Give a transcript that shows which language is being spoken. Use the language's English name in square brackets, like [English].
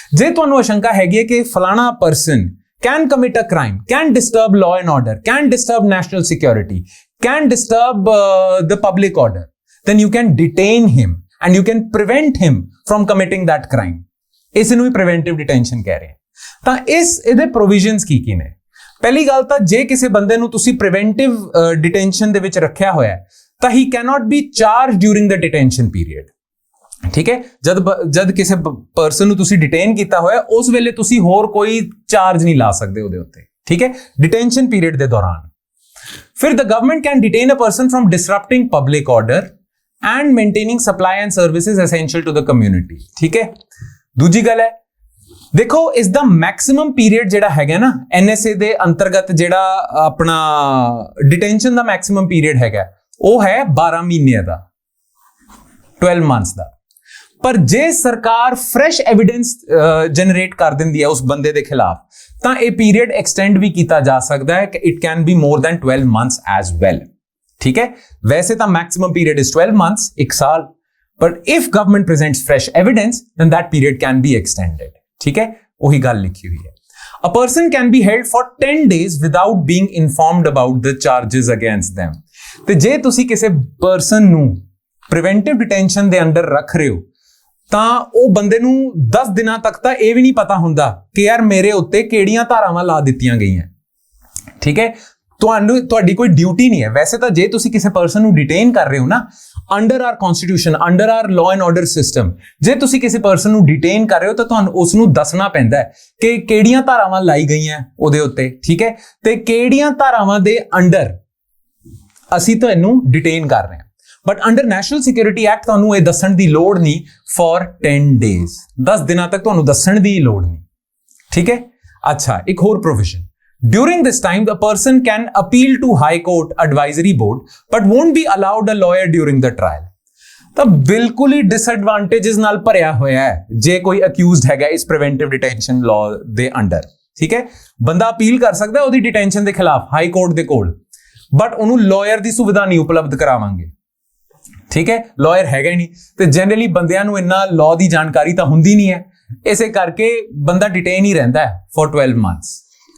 [Punjabi] ਜੇ ਤੁਹਾਨੂੰ ਆਸ਼ੰਕਾ ਹੈਗੀ ਹੈ ਕਿ ਫਲਾਣਾ person [English] can commit a crime, can disturb law and order, can disturb national security, can disturb the public order, then you can detain him and you can prevent him from committing that crime. [Punjabi] ਇਸ ਨੂੰ ਹੀ preventive detention ਕਹਿ ਰਹੇ ਹਾਂ। ਤਾਂ ਇਹਦੇ provisions ਕੀ ਨੇ? ਪਹਿਲੀ ਗੱਲ ਤਾਂ ਜੇ ਕਿਸੇ ਬੰਦੇ ਨੂੰ ਤੁਸੀਂ preventive detention ਦੇ ਵਿੱਚ ਰੱਖਿਆ ਹੋਇਆ ਹੈ ਤਾਂ [English] he cannot be charged during the detention period. [Punjabi] ਠੀਕ ਹੈ। ਜਦ ਕਿਸੇ ਪਰਸਨ ਨੂੰ ਤੁਸੀਂ ਡਿਟੇਨ ਕੀਤਾ ਹੋਇਆ ਉਸ ਵੇਲੇ ਤੁਸੀਂ ਹੋਰ ਕੋਈ ਚਾਰਜ ਨਹੀਂ ਲਾ ਸਕਦੇ ਉਹਦੇ ਉੱਤੇ। ਠੀਕ ਹੈ। ਡਿਟੈਂਸ਼ਨ ਪੀਰੀਅਡ ਦੇ ਦੌਰਾਨ। [English] ਫਿਰ the government can detain a person from disrupting public order and maintaining supply and services essential to the community. [Punjabi] ਠੀਕ ਹੈ। ਦੂਜੀ ਗੱਲ ਹੈ, ਦੇਖੋ ਇਸ ਦਾ ਮੈਕਸਿਮਮ ਪੀਰੀਅਡ ਜਿਹੜਾ ਹੈਗਾ ਨਾ NSA ਦੇ ਅੰਤਰਗਤ, ਜਿਹੜਾ ਆਪਣਾ ਡਿਟੈਂਸ਼ਨ ਦਾ ਮੈਕਸਿਮਮ ਪੀਰੀਅਡ ਹੈਗਾ ਉਹ ਹੈ 12 ਮਹੀਨੇ ਦਾ, 12 ਮੰਥਸ ਦਾ। ਪਰ ਜੇ ਸਰਕਾਰ ਫਰੈਸ਼ ਐਵੀਡੈਂਸ ਜਨਰੇਟ ਕਰ ਦਿੰਦੀ ਹੈ ਉਸ ਬੰਦੇ ਦੇ ਖਿਲਾਫ ਤਾਂ ਇਹ ਪੀਰੀਅਡ ਐਕਸਟੈਂਡ ਵੀ ਕੀਤਾ ਜਾ ਸਕਦਾ ਹੈ। [English] It can be more than 12 months as well. [Punjabi] ਠੀਕ ਹੈ। ਵੈਸੇ ਤਾਂ [English] Maximum period is 12 months, 1 ਸਾਲ। But if government presents fresh evidence then that period can be extended. [Punjabi] ਠੀਕ ਹੈ। ਉਹੀ ਗੱਲ ਲਿਖੀ ਹੋਈ ਹੈ। [English] A person can be held for 10 days without being informed about the charges against them. [Punjabi] ਤੇ ਜੇ ਤੁਸੀਂ ਕਿਸੇ ਪਰਸਨ ਨੂੰ ਪ੍ਰੀਵੈਂਟਿਵ ਡਿਟੈਂਸ਼ਨ ਦੇ ਅੰਡਰ ਰੱਖ ਰਹੇ ਹੋ ਤਾਂ ਉਹ ਬੰਦੇ ਨੂੰ 10 ਦਿਨਾਂ ਤੱਕ ਤਾਂ ਇਹ ਵੀ ਨਹੀਂ ਪਤਾ ਹੁੰਦਾ ਕਿ ਯਾਰ ਮੇਰੇ ਉੱਤੇ ਕਿਹੜੀਆਂ ਧਾਰਾਵਾਂ ਲਾ ਦਿੱਤੀਆਂ ਗਈਆਂ। ਠੀਕ ਹੈ, ਤੁਹਾਡੀ ਕੋਈ ਡਿਊਟੀ ਨਹੀਂ ਹੈ। ਵੈਸੇ ਤਾਂ ਜੇ ਤੁਸੀਂ ਕਿਸੇ ਪਰਸਨ ਨੂੰ ਡਿਟੇਨ ਕਰ ਰਹੇ ਹੋ ਨਾ, [English] under our constitution, under our law and order system, [Punjabi] ਜੇ ਤੁਸੀਂ ਕਿਸੇ ਪਰਸਨ ਨੂੰ ਡਿਟੇਨ ਕਰ ਰਹੇ ਹੋ ਤਾਂ ਤੁਹਾਨੂੰ ਉਸ ਨੂੰ ਦੱਸਣਾ ਪੈਂਦਾ ਹੈ ਕਿ ਕਿਹੜੀਆਂ ਧਾਰਾਵਾਂ ਲਾਈ ਗਈਆਂ ਉਹਦੇ ਉੱਤੇ। ਠੀਕ ਹੈ, ਤੇ ਕਿਹੜੀਆਂ ਧਾਰਾਵਾਂ ਦੇ ਅੰਡਰ ਅਸੀਂ ਤੁਹਾਨੂੰ ਡਿਟੇਨ ਕਰ ਰਹੇ ਹਾਂ। But under national security act ਤੁਹਾਨੂੰ ਇਹ ਦੱਸਣ ਦੀ ਲੋੜ ਨਹੀਂ [English] for 10 days, [Punjabi] 10 ਦਿਨਾਂ ਤੱਕ ਤੁਹਾਨੂੰ ਦੱਸਣ ਦੀ ਲੋੜ ਨਹੀਂ। ਠੀਕ ਹੈ, ਅੱਛਾ, ਇੱਕ ਹੋਰ provision, [English] during this time the person can appeal to high court advisory board but won't be allowed a lawyer during the trial। [Punjabi] ਤਾਂ ਬਿਲਕੁਲ ਹੀ ਡਿਸਐਡਵਾਂਟੇजेस ਨਾਲ ਭਰਿਆ ਹੋਇਆ ਹੈ ਜੇ ਕੋਈ ਅਕਿਊਜ਼ਡ ਹੈਗਾ ਇਸ ਪ੍ਰੀਵੈਂਟਿਵ ਡਿਟੈਂਸ਼ਨ ਲਾਅ ਦੇ ਅੰਡਰ। ਠੀਕ ਹੈ, ਬੰਦਾ ਅਪੀਲ ਕਰ ਸਕਦਾ ਉਹਦੀ ਡਿਟੈਂਸ਼ਨ ਦੇ ਖਿਲਾਫ ਹਾਈ ਕੋਰਟ ਦੇ ਕੋਲ, ਬਟ ਉਹਨੂੰ ਲਾਇਰ ਦੀ ਸੁਵਿਧਾ ਨਹੀਂ ਉਪਲਬਧ ਕਰਾਵਾਂਗੇ। ਠੀਕ ਹੈ, ਲਾਇਰ ਹੈਗਾ ਹੀ ਨਹੀਂ, ਤੇ ਜਨਰਲੀ ਬੰਦਿਆਂ ਨੂੰ ਇੰਨਾ ਲਾਅ ਦੀ ਜਾਣਕਾਰੀ ਤਾਂ ਹੁੰਦੀ ਨਹੀਂ ਹੈ, ਇਸੇ ਕਰਕੇ ਬੰਦਾ ਡਿਟੇਨ ਹੀ ਰਹਿੰਦਾ ਹੈ [English] For 12 months.